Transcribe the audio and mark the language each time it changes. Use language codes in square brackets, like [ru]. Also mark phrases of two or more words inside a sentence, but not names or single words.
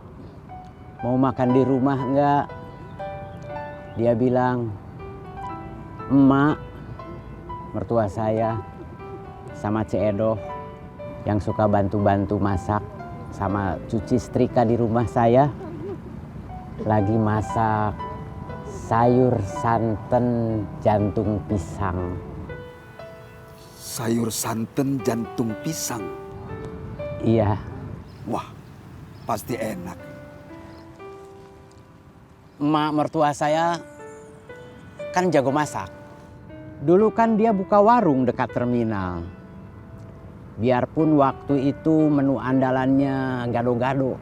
[id] Mau makan di rumah enggak? Dia bilang, emak, mertua saya, sama Cek Edo yang suka bantu-bantu masak sama cuci setrika di rumah saya lagi masak sayur santen jantung pisang. Sayur santen jantung pisang? Iya. Wah, pasti enak. Emak mertua saya kan jago masak. Dulu kan dia buka warung dekat terminal. Biarpun waktu itu menu andalannya gado-gado.